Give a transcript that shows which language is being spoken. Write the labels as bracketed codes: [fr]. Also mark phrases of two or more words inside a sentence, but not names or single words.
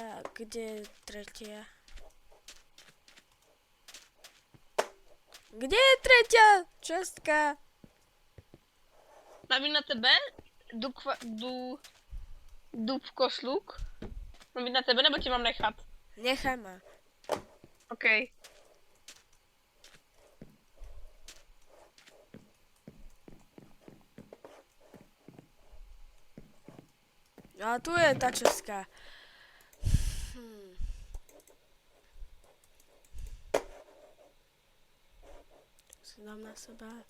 [sk] Kde je tretia? Kde je tretia šestka? [cs] Mám jít na tebe? Jdu v kosluk? Mám jít na tebe nebo tě mám nechat? [sk] Nechaj ma. OK. A tu je tá šestka. Si dám na seba.